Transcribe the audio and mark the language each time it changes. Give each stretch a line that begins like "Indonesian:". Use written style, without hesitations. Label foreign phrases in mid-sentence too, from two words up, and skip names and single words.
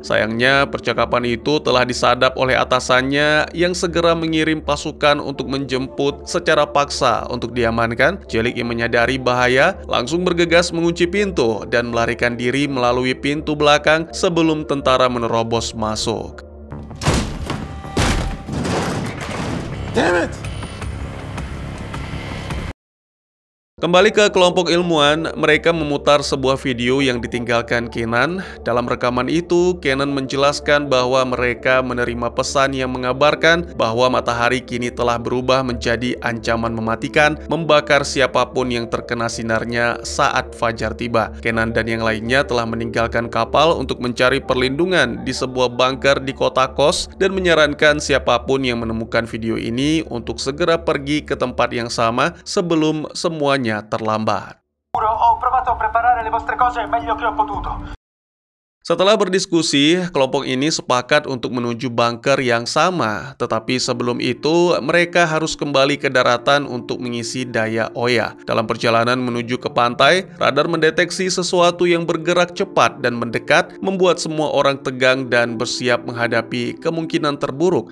Indonesian: Sayangnya, percakapan itu telah disadap oleh atasannya yang segera mengirim pasukan untuk menjemput secara paksa untuk diamankan. Jelik yang menyadari bahaya langsung bergegas mengunci pintu dan melarikan diri melalui pintu belakang sebelum tentara menerobos masuk.
English: Damn it!
Indonesian: Kembali ke kelompok ilmuwan, mereka memutar sebuah video yang ditinggalkan Kenan. Dalam rekaman itu, Kenan menjelaskan bahwa mereka menerima pesan yang mengabarkan bahwa matahari kini telah berubah menjadi ancaman mematikan, membakar siapapun yang terkena sinarnya saat fajar tiba. Kenan dan yang lainnya telah meninggalkan kapal untuk mencari perlindungan di sebuah bunker di kota Kos dan menyarankan siapapun yang menemukan video ini untuk segera pergi ke tempat yang sama sebelum semuanya terlambat.
Italian: Ho provato a preparare le vostre cose il meglio che ho potuto.
Indonesian: Setelah berdiskusi, kelompok ini sepakat untuk menuju bunker yang sama, tetapi sebelum itu mereka harus kembali ke daratan untuk mengisi daya Oya. Dalam perjalanan menuju ke pantai, radar mendeteksi sesuatu yang bergerak cepat dan mendekat, membuat semua orang tegang dan bersiap menghadapi kemungkinan terburuk.